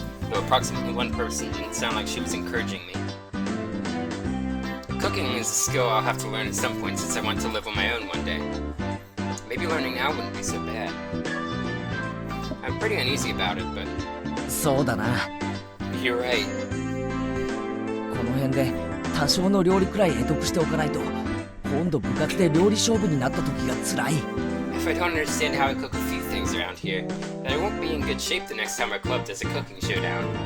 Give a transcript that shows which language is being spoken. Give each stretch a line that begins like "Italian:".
English: Though approximately one person didn't sound like she was encouraging me. Cooking is a skill I'll have to learn at some point since I want to live on my own one day. Maybe learning now wouldn't be so bad. I'm pretty uneasy about it, but
Japanese: そうだな。
English: you're right.
Japanese: この辺で多少の料理くらい得得しておかないと今度部活で料理勝負になった時が辛い。
English: If I don't understand how I cook a few things around here, then I won't be in good shape the next time our club does a cooking showdown.